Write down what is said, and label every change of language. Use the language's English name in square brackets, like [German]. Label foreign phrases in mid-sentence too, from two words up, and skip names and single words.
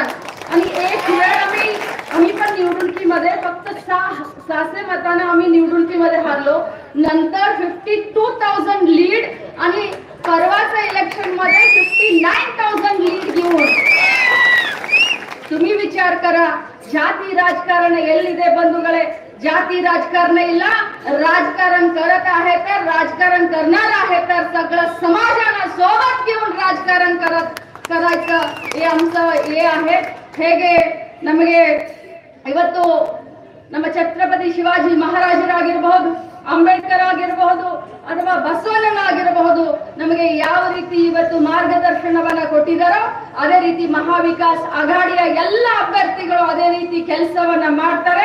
[Marathi] आणि एक वेळ आम्ही पण निवडणुकीमध्ये फक्त 600 मतांना आम्ही निवडणुकीमध्ये हारलो. नंतर 52,000 लीड आणि परवाच्या इलेक्शन मध्ये 59,000 लीड घेऊन. तुम्ही विचार करा, [Kannada] ಜಾತಿ राजकारण ಎಲ್ಲಿದೆ ಬಂಧುಗಳೇ. ಜಾತಿ राजकारण ಇಲ್ಲ, [Marathi] राजकारण करत आहे तर, राजकारण करणार आहे तर सगळं समाजाला सोबत घेऊन राजकारण करायचं हे आमचं हे आहे. [Kannada] ಹೇಗೆ ನಮಗೆ ಇವತ್ತು ನಮ್ಮ ಛತ್ರಪತಿ ಶಿವಾಜಿ ಮಹಾರಾಜರಾಗಿರಬಹುದು, ಅಂಬೇಡ್ಕರ್ ಆಗಿರಬಹುದು ಅಥವಾ ಬಸವಣ್ಣನಾಗಿರಬಹುದು, ನಮಗೆ ಯಾವ ರೀತಿ ಇವತ್ತು ಮಾರ್ಗದರ್ಶನವನ್ನ ಕೊಟ್ಟಿದ್ದಾರೋ ಅದೇ ರೀತಿ ಮಹಾವಿಕಾಸ್ ಆಘಾಡಿಯ ಎಲ್ಲ ಅಭ್ಯರ್ಥಿಗಳು ಅದೇ ರೀತಿ ಕೆಲಸವನ್ನ ಮಾಡ್ತಾರೆ.